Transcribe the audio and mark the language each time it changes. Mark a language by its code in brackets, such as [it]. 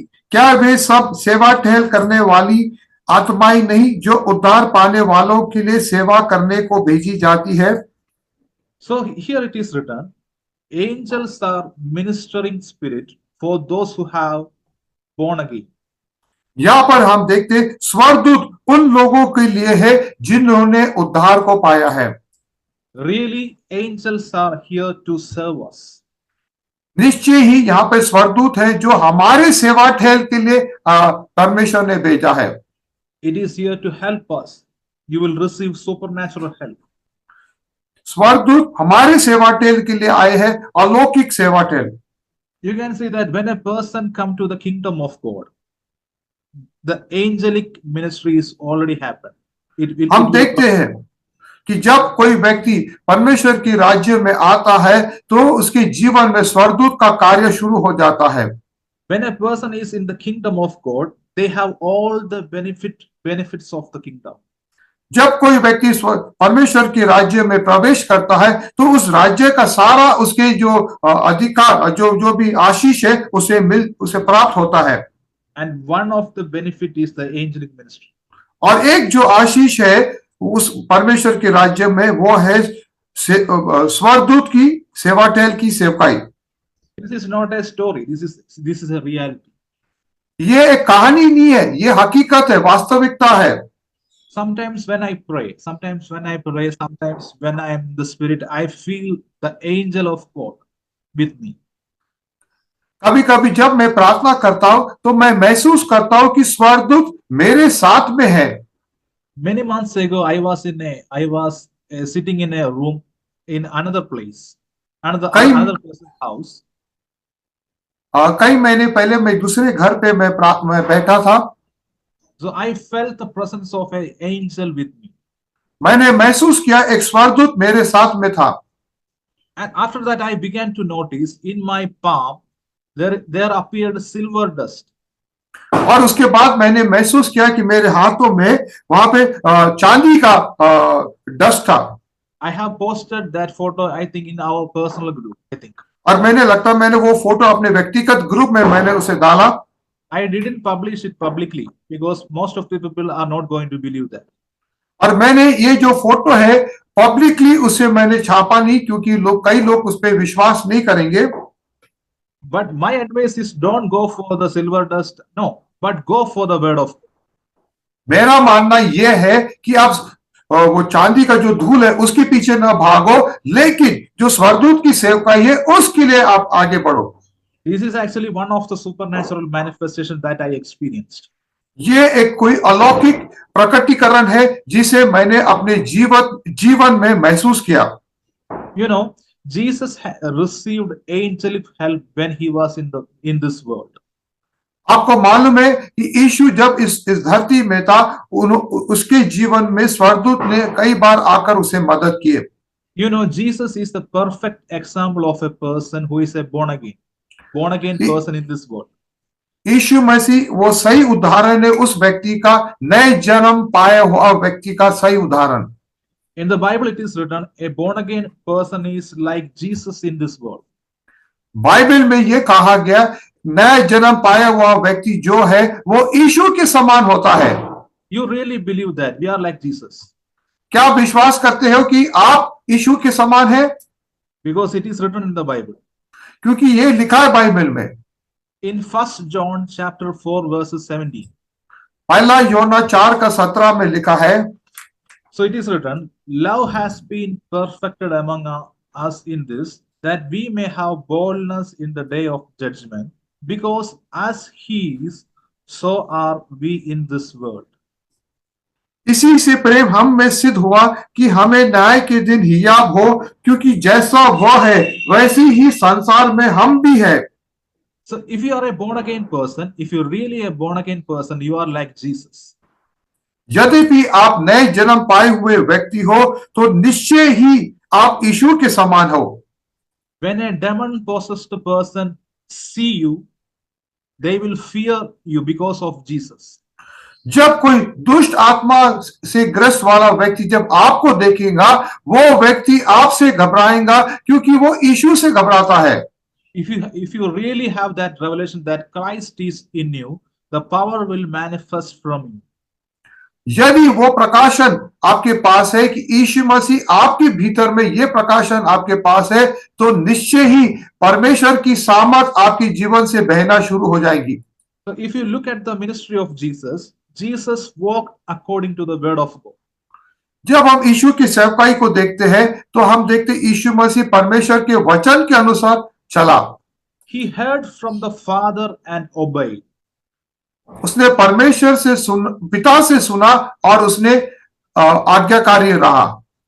[hi] क्या वे सब सेवा टहल करने वाली आत्माएं नहीं जो उद्धार पाने वालों के लिए सेवा करने को भेजी जाती है? [en] So here it is written, angels are ministering spirit for those who have born again. [hi] यहाँ पर हम देखते स्वर्गदूत उन लोगों के लिए है जिन्होंने उद्धार को पाया है। [en] Really, angels are here to serve us. [hi] निश्चय ही यहाँ पे स्वर्गदूत है जो हमारे सेवा ठहल के लिए परमेश्वर ने भेजा है। [en] It is here to help us. You will receive supernatural help. [hi] स्वर्गदूत हमारे सेवा ठहल के लिए आए हैं, अलौकिक सेवा ठहल। [en] You can see that when a person come to the kingdom of God, the angelic ministry is already happened. [hi] हम देखते हैं कि जब कोई व्यक्ति परमेश्वर की राज्य में आता है तो उसके जीवन में स्वर्गदूत का कार्य शुरू हो जाता है। [en] When a person is in the kingdom of God, they have all the benefits of the kingdom. [hi] जब कोई व्यक्ति परमेश्वर के राज्य में प्रवेश करता है तो उस राज्य का सारा उसके जो अधिकार जो भी आशीष है उसे प्राप्त होता है। [en] And one of the benefit is the angelic ministry. [hi] और एक जो आशीष है उस परमेश्वर के राज्य में वो है स्वर्गदूत की सेवा टहल की सेवकाई। [en] This is not a story. This is a reality. [hi] ये एक कहानी नहीं है, ये हकीकत है, वास्तविकता है। [en] Sometimes when I pray, sometimes when I am in the spirit, I feel the angel of God with me. [hi] कभी कभी जब मैं प्रार्थना करता हूं तो मैं महसूस करता हूं कि स्वर्गदूत मेरे साथ में है। [en] Many months ago, I was sitting in a room in another place, [hi] कई [en] another person's house. [hi] कई महीने पहले मैं दूसरे घर पे मैं बैठा था। [en] So I felt the presence of an angel with me. [hi] मैंने महसूस किया एक स्वर्गदूत मेरे साथ में था। [en] And after that, I began to notice in my palm there appeared silver dust. [hi] और उसके बाद मैंने महसूस किया कि मेरे हाथों में वहां पे चांदी का डस्ट था। [en] I have posted that photo, I think, in our personal group, I think. [hi] और मैंने वो फोटो अपने व्यक्तिगत ग्रुप में मैंने उसे डाला। [en] I didn't publish it publicly because most of the people are not going to believe that. [hi] और मैंने ये जो फोटो है पब्लिकली उसे मैंने छापा नहीं, क्योंकि कई लोग उस पर विश्वास नहीं करेंगे। [en] But my advice is don't go for the silver dust, no, but go for the word of God. [hi] मेरा मानना यह है कि आप वो चांदी का जो धूल है उसके पीछे ना भागो, लेकिन जो स्वर्गदूत की सेवकाई है उसके लिए आप आगे बढ़ो। [en] This is actually one of the supernatural manifestations that I experienced. [hi] ये एक कोई अलौकिक प्रकटीकरण है जिसे मैंने अपने जीवन में महसूस किया। [en] You know, Jesus received angelic help when he was in this world. [hi] आपको मालूम है कि यीशु जब इस धरती में था, उसके जीवन में स्वर्गदूत ने कई बार आकर उसे मदद की। [en] You know, Jesus is the perfect example of a person who is a born again person in this world. [hi] यीशु मसीह वो सही उदाहरण है उस व्यक्ति का, नए जन्म पाया हुआ व्यक्ति का सही उदाहरण। [en] In the Bible it is written, a born again person is like Jesus in this world. [hi] Bible में ये कहा गया, नया जन्म पाया हुआ व्यक्ति जो है वो यीशु के समान होता है। [en] You really believe that we are like Jesus? [hi] क्या विश्वास करते हो कि आप यीशु के समान है? [en] Because it is written in the Bible. [hi] क्योंकि ये लिखा है बाइबल में। [en] In 1 John chapter 4 verses 17. [hi] पहला यूहन्ना 4 का 17 में लिखा है। [en] So it is written, love has been perfected among us in this, that we may have boldness in the day of judgment, because as he is, so are we in this world. [hi] इसी से प्रेम हम में सिद्ध हुआ कि हमें न्याय के दिन हियाब हो, क्योंकि जैसा वह है वैसे ही संसार में हम भी है। [en] So if you are a born again person, if you're really a born again person, you are like Jesus. [hi] यद्यपि आप नए जन्म पाए हुए व्यक्ति हो तो निश्चय ही आप यीशु के समान हो। [en] When a demon possessed person see you, they will fear you because of Jesus. [hi] जब कोई दुष्ट आत्मा से ग्रस्त वाला व्यक्ति जब आपको देखेगा, वो व्यक्ति आपसे घबराएगा, क्योंकि वो यीशु से घबराता है। [en] If you really have that revelation that Christ is in you, the power will manifest from you. [hi] यदि वो प्रकाशन आपके पास है कि यीशु मसीह आपके भीतर में, ये प्रकाशन आपके पास है, तो निश्चय ही परमेश्वर की सामर्थ आपके जीवन से बहना शुरू हो जाएगी। [en] So if you look at the ministry of Jesus, Jesus walked according to the word of God. [hi] जब हम यीशु की सेवकाई को देखते हैं तो हम देखते यीशु मसीह परमेश्वर के वचन के अनुसार चला। [en] He heard from the Father and obeyed. [hi] उसने परमेश्वर से पिता से सुना और उसने आज्ञाकारी रहा।